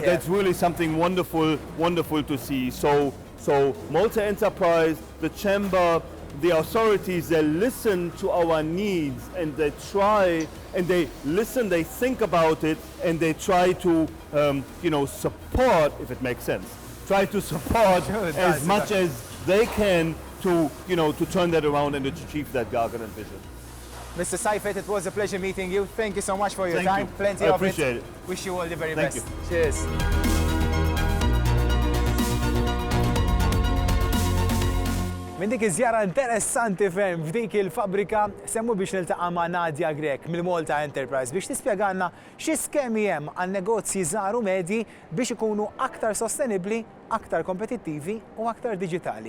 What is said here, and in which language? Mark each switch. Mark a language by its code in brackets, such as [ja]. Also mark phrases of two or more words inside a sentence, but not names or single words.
[en] That's really something wonderful to see. So Malta Enterprise, the Chamber, the authorities, they listen to our needs and they try and they listen, they think about it, and they try to support, if it makes sense, try to support as much as they can to turn that around and to achieve that Gargan vision. Mr. Seifert, it was a pleasure meeting you. Thank you so much for your time. Plenty of it. I appreciate it. Wish you all the very Thank best. you. Cheers. [mt] Minn dik iżjara interessanti ferm f'dik il-fabrika semmu biex niltaqa' ma' Nadja Grek mill-Malta Enterprise biex tispjegana xi skemi hemm għal negozji żgħar u medji biex ikunu aktar sostenibbli, aktar kompetittivi u aktar diġitali.